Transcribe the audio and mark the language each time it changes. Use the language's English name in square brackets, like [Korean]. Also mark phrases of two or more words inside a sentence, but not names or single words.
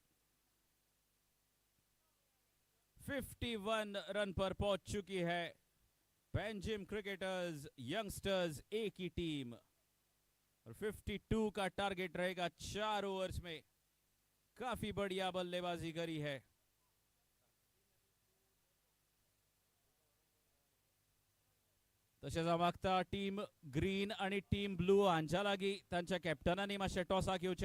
[Hindi] 51 रन पर पहुंच चुकी है पैंजिम क्रिकेटर्स यंगस्टर्स ए की टीम, और 52 का टारगेट रहेगा 4 ओवर्स में। काफी बढ़िया बल्लेबाजी करी है। [Konkani] तशेंच हांव मागता टीम ग्रीन आणि टीम ब्लू हांच्या लागीं तांच्या कॅप्टनांनी मातशें टॉसाक येवचें।